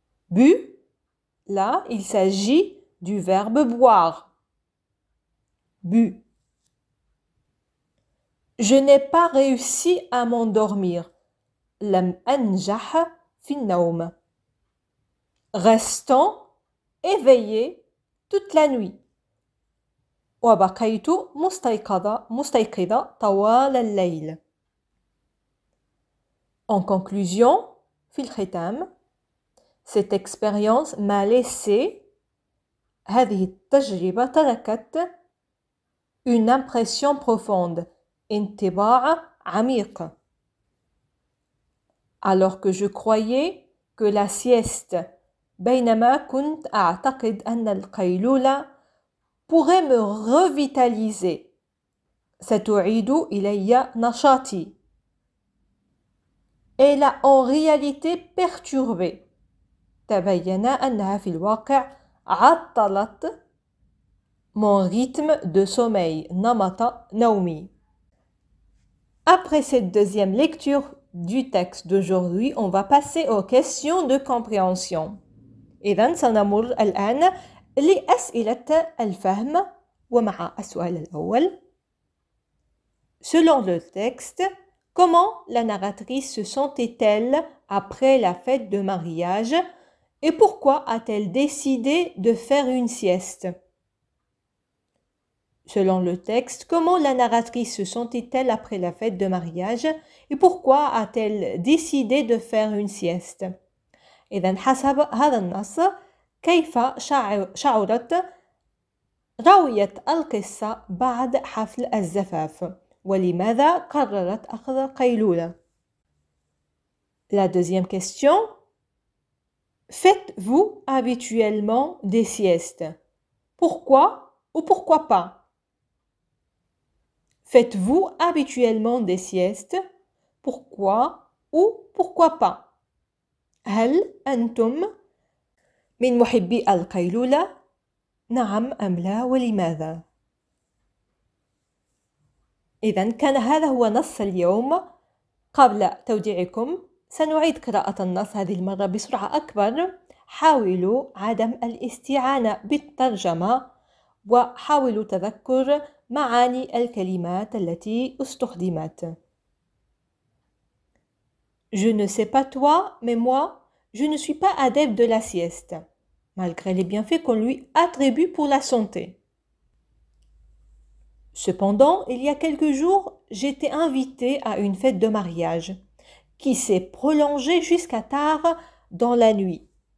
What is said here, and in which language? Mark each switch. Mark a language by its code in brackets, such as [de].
[fr] Bu, là, il s'agit du verbe boire. Bu. Je n'ai pas réussi à m'endormir. [ar] لم أنجح في النوم. [fr] Restant éveillé toute la nuit. [ar] وبقيت مستيقظة طوال الليل. [fr] En conclusion, [ar] في الختام, [fr] cette expérience m'a laissé, [ar] هذه التجربة تركت [fr] une impression profonde, [ar] انطباع عميق. [fr] Alors que je croyais que la sieste, [ar] بينما كنت أعتقد أن القيلولة [fr] pourrait me revitaliser, [ar] ستعيد إلي نشاطي. [fr] Elle a en réalité perturbé. [ar] تبين أنها في الواقع عطلت [fr] mon rythme de sommeil, [ar] نمط نومي. [fr] Après cette deuxième lecture du texte d'aujourd'hui, on va passer aux questions de compréhension. [ar] إذن سنمر الآن لأسئلة الفهم ومع السؤال الأول. [fr] Selon le texte, comment la narratrice se sentait-elle après la fête de mariage et pourquoi a-t-elle décidé de faire une sieste? Selon le texte, comment la narratrice se sentait-elle après la fête de mariage et pourquoi a-t-elle décidé de faire une sieste? [ar] إذن حسب هذا النص كيف شعرت راوية القصة بعد حفل الزفاف ولماذا قررت أخذ قيلولة؟ [fr] La deuxième question. Faites-vous habituellement des siestes? Pourquoi ou pourquoi pas? Faites-vous habituellement des siestes? Pourquoi ou pourquoi pas? [ar] هل أنتم من محبي القيلولة؟ نعم أم لا ولماذا؟ إذن كان هذا هو نص اليوم. قبل توديعكم سنعيد قراءة النص هذه المرة بسرعة أكبر. حاولوا عدم الاستعانة بالترجمة وحاولوا تذكر معاني الكلمات التي استخدمت. [fr] Je ne sais pas toi, mais moi, je ne suis pas adepte de la sieste, malgré les bienfaits qu'on lui attribue pour la santé. Cependant, il y a quelques jours, j'étais invitée à une fête de mariage qui s'est prolongée jusqu'à tard dans la nuit.